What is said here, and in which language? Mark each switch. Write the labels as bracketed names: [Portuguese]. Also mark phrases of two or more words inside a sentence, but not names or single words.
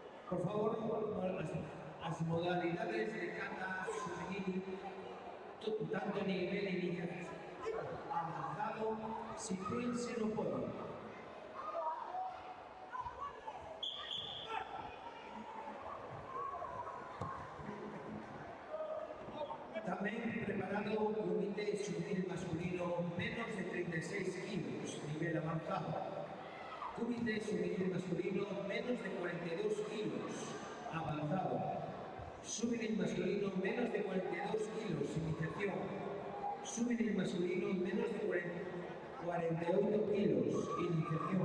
[Spanish] Por favor, las modalidades de kata juvenil, tanto nivel inicial avanzado, sitúense en un podio. También preparado comité juvenil masculino menos de 36 kilos, nivel avanzado. Comité juvenil masculino menos de 42 kilos, avanzado. Juvenil masculino menos de 42 kilos, iniciación. Juvenil masculino menos de 48 kilos, iniciación.